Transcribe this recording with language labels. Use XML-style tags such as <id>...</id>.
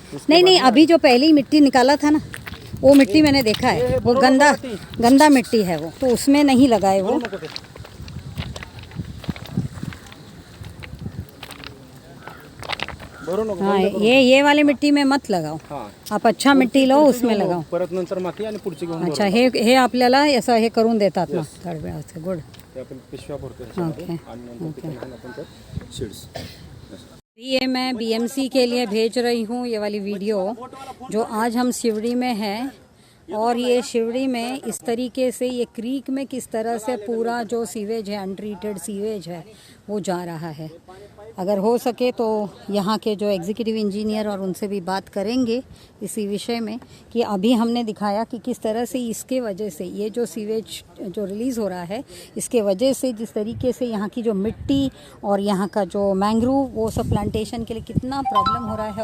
<hi>नहीं अभी जो पहली मिट्टी निकाला था ना वो मिट्टी मैंने देखा है, वो गंदा मिट्टी है वो, तो उसमें नहीं लगाए वो। हाँ ये वाली मिट्टी में मत लगाओ, आप अच्छा मिट्टी लो उसमें लगाओ।</hi> <mr>परत नंतर माती आणि पुढची घेऊन अच्छा हे आपल्याला असं हे करून देतात ना तळव्याचं.</mr> <en>Good.</en> <mr>ते आपण पिशव्या भरतो ओके आणि नंतर ते लहान आपण त्यात सीड्स.</mr> <hi>ये मैं बीएमसी के लिए भेज रही हूँ ये वाली वीडियो, जो आज हम शिवड़ी में हैं। और ये शिवड़ी में इस तरीके से ये क्रीक में किस तरह से पूरा जो सीवेज है, अनट्रीटेड सीवेज है, वो जा रहा है। अगर हो सके तो यहाँ के जो एग्जीक्यूटिव इंजीनियर और उनसे भी बात करेंगे इसी विषय में कि अभी हमने दिखाया कि किस तरह से इसके वजह से ये जो सीवेज जो रिलीज़ हो रहा है, इसके वजह से जिस तरीके से यहाँ की जो मिट्टी और यहाँ का जो मैंग्रोव वो सब प्लांटेशन के लिए कितना प्रॉब्लम हो रहा है।</hi>